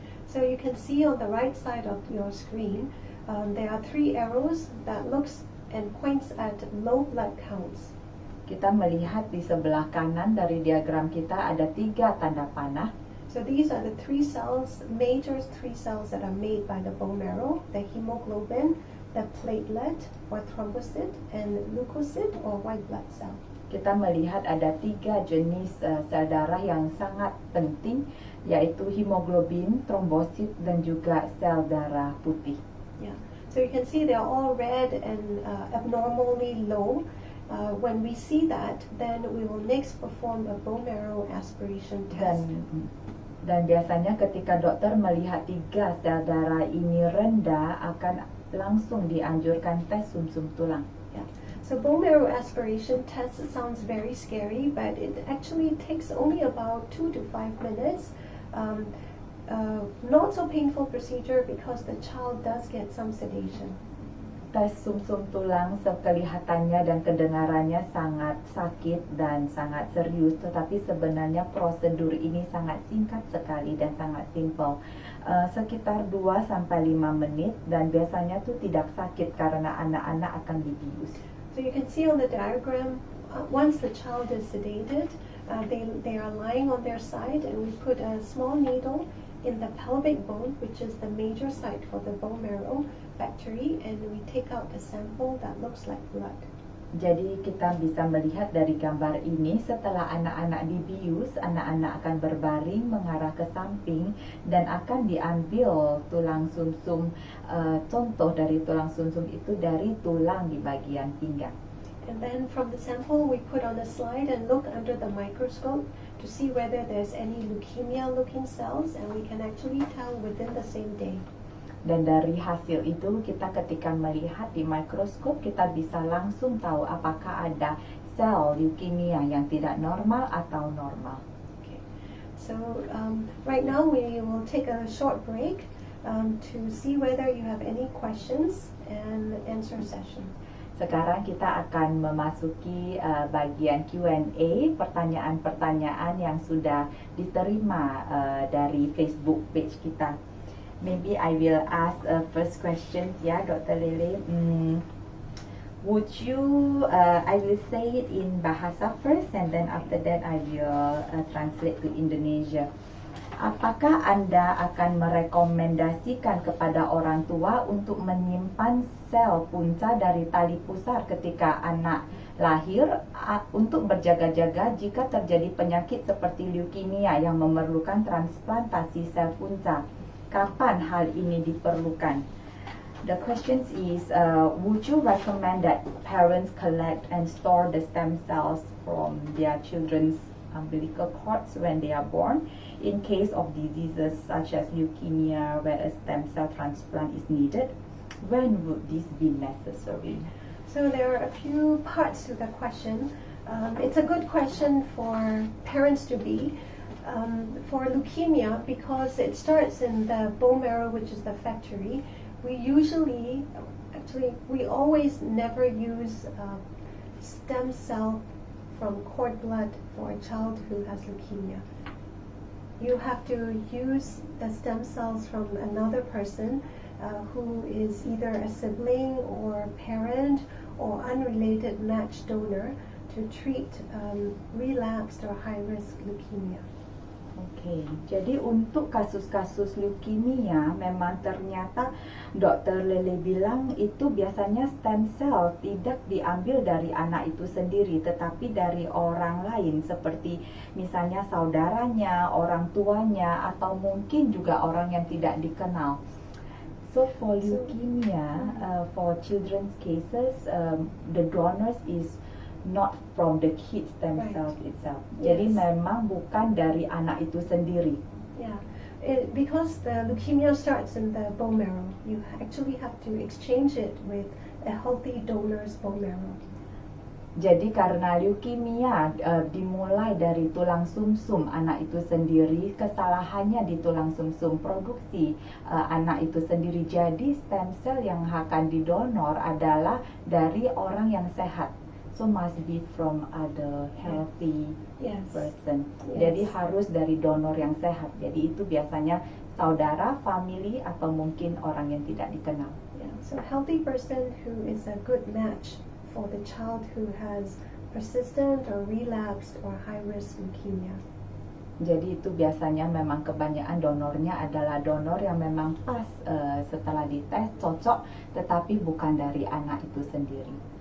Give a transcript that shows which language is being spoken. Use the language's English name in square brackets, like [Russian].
[English] So you can see on the right side of your screen, there are 3 arrows that looks and points at low blood counts. [Indonesian] Kita melihat di sebelah kanan dari diagram kita ada 3 tanda panah. [English] So these are the major three cells that are made by the bone marrow: the hemoglobin, the platelet or thrombocyte, and leukocyte or white blood cell. [Indonesian] Kita melihat ada 3 jenis sel darah yang sangat penting, yaitu hemoglobin, trombosit, dan juga sel darah putih. [English] Yeah. So you can see they're all red and abnormally low. When we see that, then we will next perform a bone marrow aspiration test. [Indonesian] Dan biasanya ketika dokter melihat 3 sel darah ini rendah, akan langsung dianjurkan tes sumsum tulang. [English] Yeah. So bone marrow aspiration test sounds very scary, but it actually takes only about 2 to 5 minutes. Not so painful procedure because the child does get some sedation. [Indonesian] Tes sumsum tulang kelihatannya dan kedengarannya sangat sakit dan sangat serius, tetapi sebenarnya prosedur ini sangat singkat sekali dan sangat simple. Sekitar 2-5 menit, dan biasanya tuh tidak sakit karena anak-anak akan dibius. [English] So you can see on the diagram, once the child is sedated, they are lying on their side, and we put a small needle in the pelvic bone, which is the major site for the bone marrow factory, and we take out a sample that looks like blood. [Indonesian] Jadi kita bisa melihat dari gambar ini, setelah anak-anak dibius, anak-anak akan berbaring mengarah ke samping dan akan diambil tulang sumsum. Contoh dari tulang sumsum itu dari tulang di bagian pinggang. [English] And then from the sample we put on a slide and look under the microscope to see whether there's any leukemia-looking cells, and we can actually tell within the same day. [Indonesian] Dan dari hasil itu, kita ketika melihat di mikroskop, kita bisa langsung tahu apakah ada sel leukemia yang tidak normal atau normal. [English] Okay. So right now we will take a short break to see whether you have any questions and answer session. [Indonesian] Sekarang kita akan memasuki bagian Q&A, pertanyaan-pertanyaan yang sudah diterima dari Facebook page kita. [English] Maybe I will ask first question, ya, Dr. Lele. Would you, I will say it in Bahasa first, and then after that I will translate to Indonesia. [Indonesian] Apakah Anda akan merekomendasikan kepada orang tua untuk menyimpan sel punca dari tali pusar ketika anak lahir untuk berjaga-jaga jika terjadi penyakit seperti leukemia yang memerlukan transplantasi sel punca? Kapan hal ini diperlukan? [English] The question is, would you recommend that parents collect and store the stem cells from their children's umbilical cords when they are born in case of diseases such as leukemia where a stem cell transplant is needed? When would this be necessary? So there are a few parts to the question. It's a good question for parents to be. For leukemia, because it starts in the bone marrow, which is the factory, we always never use stem cell from cord blood for a child who has leukemia. You have to use the stem cells from another person who is either a sibling or parent or unrelated matched donor to treat relapsed or high-risk leukemia. [Indonesian] Oke, jadi untuk kasus-kasus leukemia memang ternyata Dr. Lele bilang itu biasanya stem cell tidak diambil dari anak itu sendiri, tetapi dari orang lain seperti misalnya saudaranya, orang tuanya, atau mungkin juga orang yang tidak dikenal. [English] So for leukemia, for children's cases, the donors is not from the kid stem cells itself. [Indonesian] Jadi memang bukan dari anak itu sendiri. [English] Yeah, because the leukemia starts in the bone marrow, you actually have to exchange it with a healthy donor's bone marrow. [Indonesian] Jadi karena leukemia dimulai dari tulang sumsum anak itu sendiri, kesalahannya di tulang sumsum produksi anak itu sendiri. Jadi stem cell yang akan didonor adalah dari orang yang sehat. [English] So must be from other healthy person. [Indonesian] Jadi harus dari donor yang sehat. Jadi itu biasanya saudara, family, atau mungkin orang yang tidak dikenal. [English] Yeah. So healthy person who is a good match for the child who has persistent or relapsed or high-risk leukemia. [Indonesian] Jadi itu biasanya memang kebanyakan donornya adalah donor yang memang pas setelah dites cocok, tetapi bukan dari anak itu sendiri.